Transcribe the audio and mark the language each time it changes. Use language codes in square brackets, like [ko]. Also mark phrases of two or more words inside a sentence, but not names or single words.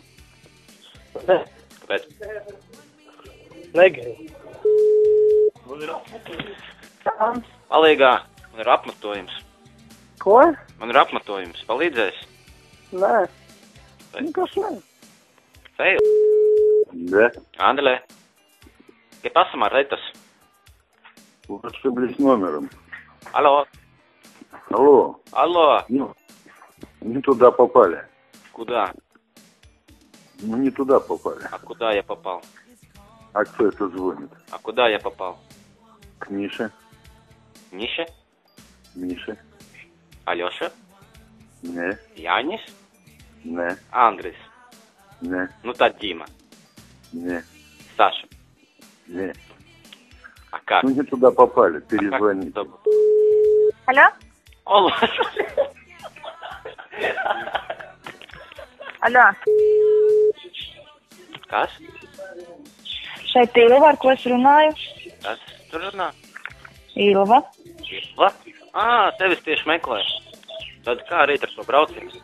[lv] Ne. Kāpēc? Negribu. Palīgā, man ir apmetojums. Ko? Man ir apmetojums. Palīdzēs? Nē. Vai? Kas nē? Feju. [ru] Да. [es] Андрей. ¿Qué pasa, Marretas? [ru] Вы ошиблись номером. Алло. Алло. Алло. Ну, не туда попали. Куда? Ну, не туда попали. А куда я попал? А кто это звонит? А куда я попал? К Мише. Миша? Мише. Алёша? Не. Янис? Не. Андрес? Не. Ну, та Дима. Не. Саша? Не. А как? Ну, не туда попали. А как? Перезвоните. [lv] Aļo? [ru] Алло. [lv] Aļo? Kas? Šeit Ilva, ar ko es runāju? Kas tur runā? Ilva. Ilva? Tevis tieši meklē. Tad kā rīt ar to braucienu?